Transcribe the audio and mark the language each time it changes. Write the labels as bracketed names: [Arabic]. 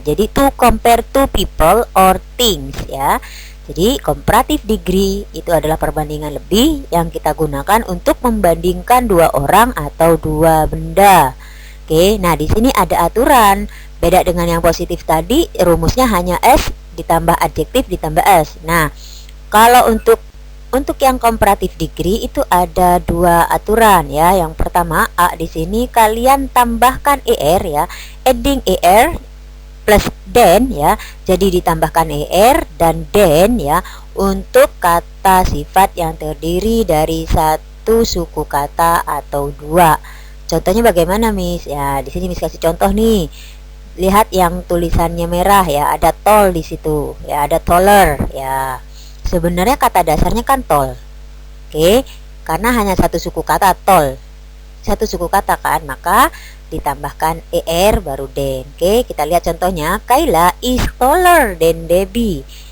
[Indonesian] Jadi [English] to compare two people or things ya. [Indonesian] Jadi comparative degree itu adalah perbandingan lebih yang kita gunakan untuk membandingkan dua orang atau dua benda. Oke, nah di sini ada aturan. Beda dengan yang positif tadi, rumusnya hanya S ditambah adjektif ditambah S. Nah, kalau untuk yang comparative degree itu ada dua aturan ya. Yang pertama, A di sini kalian tambahkan er ya. [English] Adding er plus then [Indonesian] ya. Jadi ditambahkan er dan then ya untuk kata sifat yang terdiri dari satu suku kata atau dua. Contohnya bagaimana, Miss? Ya, di sini Miss kasih contoh nih. Lihat yang tulisannya merah ya, ada tall di situ. Ya, ada taller ya. Sebenarnya kata dasarnya kan tall. Oke, karena hanya satu suku kata tall. Satu suku kata kan, maka ditambahkan er baru then. Oke, kita lihat contohnya. [English] Kayla is taller than Debbie.